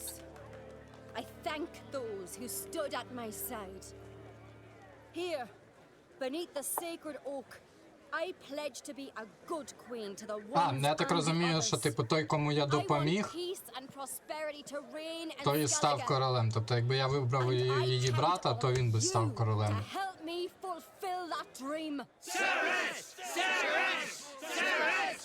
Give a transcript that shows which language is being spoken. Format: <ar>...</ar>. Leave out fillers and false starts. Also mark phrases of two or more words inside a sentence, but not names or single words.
<en>I thank those who stood at my side. Here, beneath the sacred oak, I pledge to be a good queen to the ones</en> <uk>я так розумію, що типу той, кому я допоміг, той і став королем. Тобто, якби я вибрав її брата, то він би став королем.</uk> <en>Help me fulfill that dream. Ceres! Ceres! Ceres!</en>